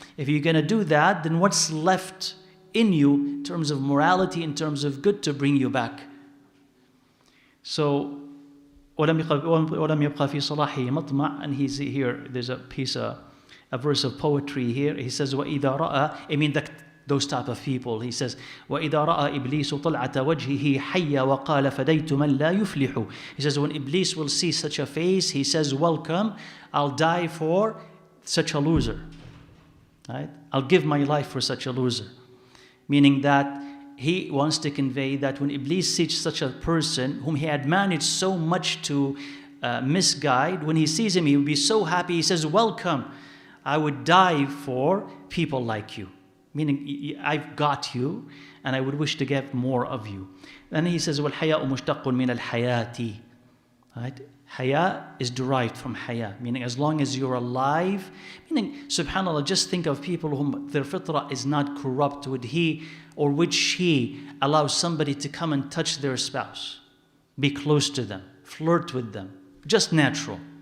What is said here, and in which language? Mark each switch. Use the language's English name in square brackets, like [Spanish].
[English] If you're going to do that, then what's left in you in terms of morality, in terms of good to bring you back? So, [Arabic] وَلَمْ يَبْقَى فِي صَلَاحِهِ مَطْمَعٍ, [English] and he's here, there's a verse of poetry here. He says, [Arabic] وَإِذَا رَأَى, [English] those type of people. He says, [Arabic] وَإِذَا رَأَى إِبْلِيسُ طَلْعَةَ وَجْهِهِ حَيَّ وَقَالَ فَدَيْتُ مَنْ لَا يُفْلِحُ. [English] He says, when Iblis will see such a face, he says, welcome, I'll die for such a loser. Right? I'll give my life for such a loser. Meaning that he wants to convey that when Iblis sees such a person whom he had managed so much to misguide, when he sees him, he will be so happy. He says, welcome, I would die for people like you. Meaning, I've got you, and I would wish to get more of you. Then he says, [Arabic] وَالْحَيَاءُ مُشْتَقٌ مِنَ الْحَيَاةِ. [English] Right? Haya is derived from haya, meaning as long as you're alive. Meaning, subhanAllah, just think of people whom their fitrah is not corrupt. Would he or would she allow somebody to come and touch their spouse? Be close to them, flirt with them, just natural.